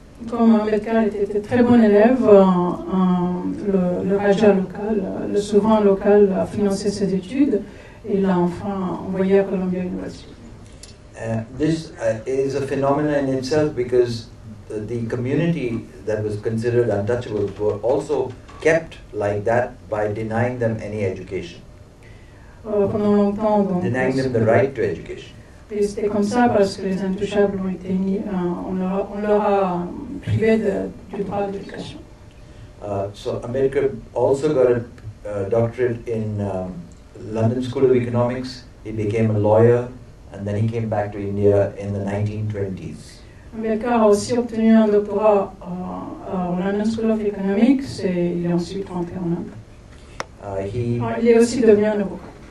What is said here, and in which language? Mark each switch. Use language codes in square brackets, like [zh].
[fr] Comme Ambedkar était très bon élève, le Raja local, le souverain local a financé ses études et l'a enfin envoyé à Columbia University. [en] This is a phenomenon in itself because the community that was considered untouchables were also kept like that by denying them any education, [fr] Pendant longtemps, donc, [en] denying them the right to education. [fr] et c'était comme ça parce que les intouchables ont été mis, on leur a privé du droit d'éducation. [en] So Ambedkar also got a doctorate in London School of Economics. He became a lawyer, and then he came back to India in the 1920s. [fr] Ambedkar a aussi obtenu un doctorat au London School of Economics et il est ensuite rentré en Inde. Il est aussi devenu un avocat.